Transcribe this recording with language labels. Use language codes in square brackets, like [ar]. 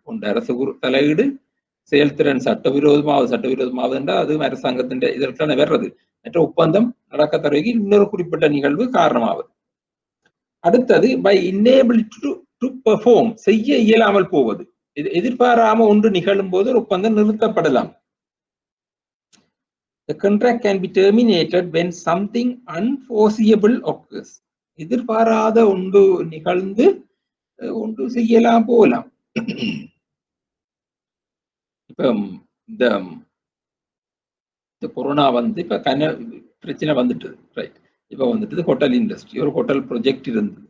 [ta] ஒன்று அரசு தலையீடு, செயல்திறன் சட்டவிரோதமாவது என்றால் அது அரசாங்கத்தின் இதற்கான வர்றது. மற்ற ஒப்பந்தம் நடக்க தருவதற்கு இன்னொரு குறிப்பிட்ட நிகழ்வு காரணமாவது. அடுத்தது [en] by inability to perform, [ta] செய்ய இயலாமல் போவது. எதிர்பாராம ஒன்று நிகழும் போது ஒரு ஒப்பந்தம் நிறுத்தப்படலாம். [en] The contract can be terminated when something unforeseeable occurs. [ta] எதிர்பாராத ஒன்று நிகழ்ந்து ஒன்று செய்யலாம் போகலாம். இப்ப இந்த கொரோனா இப்ப பிரச்சனை வந்துட்டு ரைட். இப்ப ஹோட்டல் இண்டஸ்ட்ரி, ஒரு ஹோட்டல் ப்ரொஜெக்ட் இருந்தது.